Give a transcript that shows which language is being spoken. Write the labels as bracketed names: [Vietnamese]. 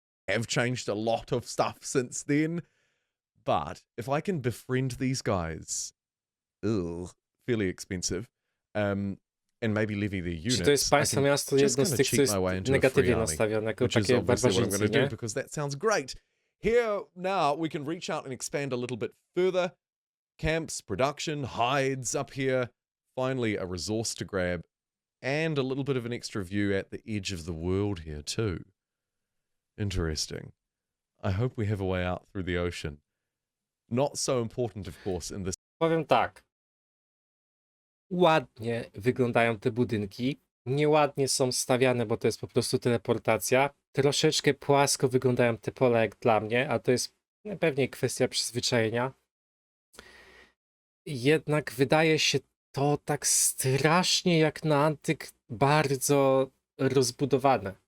[English] Have changed a lot of stuff since then. But if I can befriend these guys, fairly expensive, and maybe levy their units, [Polish] Czy to jest państwo miasto jedno z tych, co jest negatywnie nastawione, jako takie barbarzyńcy, nie? [English] Because that sounds great. Here now we can reach out and expand a little bit further. Camps, production, hides up here. Finally, a resource to grab, and a little bit of an extra view at the edge of the world here too. Interesting. I hope we have a way out through the ocean. Not so important, of course, in this. [Polish] Powiem tak. Ładnie wyglądają te budynki. Nieładnie są stawiane, bo to jest po prostu teleportacja. Troszeczkę płasko wyglądają te pola jak dla mnie, a to jest pewnie kwestia przyzwyczajenia. Jednak wydaje się to tak strasznie jak na antyk bardzo rozbudowane.